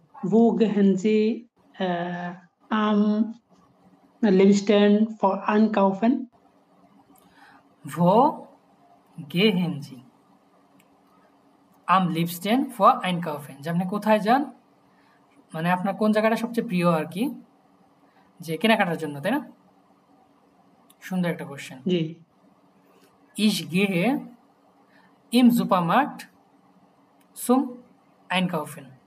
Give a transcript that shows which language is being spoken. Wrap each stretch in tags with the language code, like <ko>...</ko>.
<de>Wo gehen Sie am liebsten for einkaufen? Wo gehen Sie am liebsten for einkaufen?</de> <bn>যে আপনি কোথায় যান, মানে আপনার কোন জায়গাটা সবচেয়ে প্রিয় আর কি, যে কেনাকাটার জন্য, তাই না? সুন্দর একটা কোশ্চেন। জি।</bn> <de>Ich gehe im Supermarkt zum Einkaufen.</de>